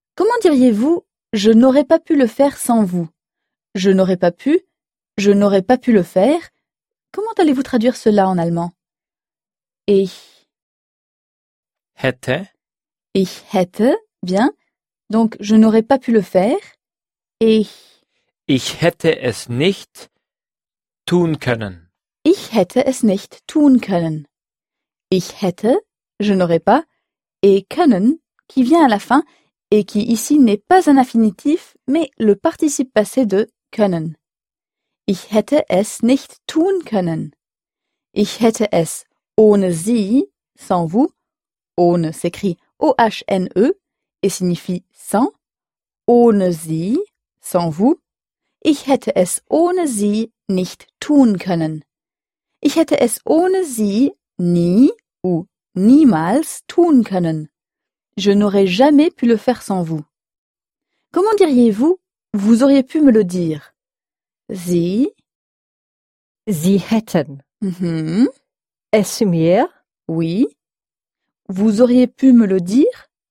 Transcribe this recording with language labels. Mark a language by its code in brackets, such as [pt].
[fr] Comment diriez-vous « je n'aurais pas pu le faire sans vous »« Je n'aurais pas pu »« Je n'aurais pas pu le faire » Comment allez-vous traduire cela en allemand ? [de] Ich. Hätte. Ich hätte, bien. [fr] Donc, je n'aurais pas pu le faire. [de] Ich. Ich hätte es nicht tun können. Ich hätte es nicht tun können. Ich hätte, [fr] je n'aurais pas, et können, qui vient à la fin, et qui ici n'est pas un infinitif, mais le participe passé de können. [de] Ich hätte es nicht tun können. Ich hätte es ohne sie, [fr] sans vous. Ohne s'écrit O-H-N-E et signifie sans. [de] Ohne sie, [fr] sans vous. [de] Ich hätte es ohne sie nicht tun können. Ich hätte es ohne sie nie ou niemals tun können. [fr] Je n'aurais jamais pu le faire sans vous. Comment diriez-vous, vous auriez pu me le dire? [de] Sie hätten. Mm-hmm. Es mir. [fr] Oui. Vous auriez pu me le dire?